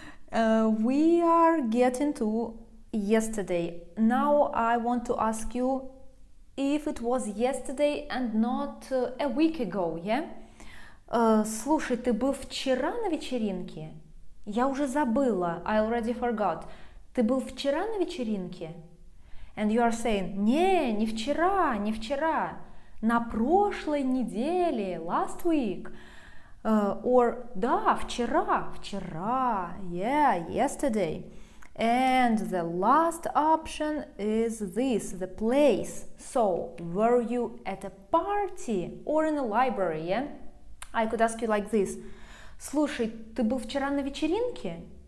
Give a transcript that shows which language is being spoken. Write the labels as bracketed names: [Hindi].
[English] We are getting to yesterday. Now I want to ask you if it was yesterday and not a week ago, yeah? [Russian] Слушай, ты был вчера на вечеринке? Я уже забыла. [English] I already forgot. [Russian] Ты был вчера на вечеринке? [English] And you are saying, [Russian] не вчера. На прошлой неделе, [English] last week. [Russian] Or, да, вчера. [English] Yeah, yesterday. And the last option is this, the place. So, were you at a party or in a library, yeah? I could ask you like this. [Russian] Слушай, ты был вчера на вечеринке?